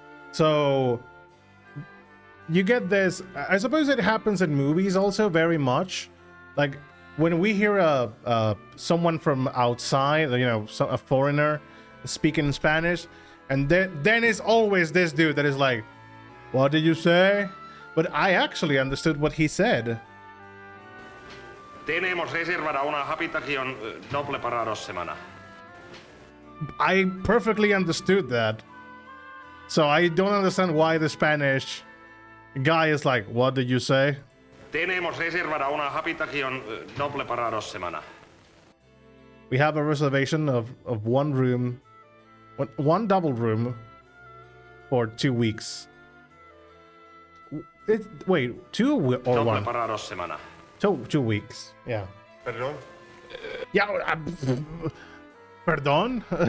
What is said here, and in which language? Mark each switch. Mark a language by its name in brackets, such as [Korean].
[English] So you get this. I suppose it happens in movies also very much. Like when we hear someone from outside, you know, a foreigner speaking Spanish, and then it's always this dude that is like, "What did you say?" But I actually understood what he said. [Spanish] Tenemos reservada una habitación doble para 2 semanas. [English] I perfectly understood that. So I don't understand why the Spanish guy is like, "What did you say?" [Spanish] Tenemos reservada una habitación doble para 2 semanas. [English] We have a reservation of one room, one double room for 2 weeks. Wait, 2 or [Spanish] doble [English] 1? [Spanish] Para 2 semanas. [English] 2 weeks. Yeah. [Spanish] Perdón. [English] Yeah. Pardon?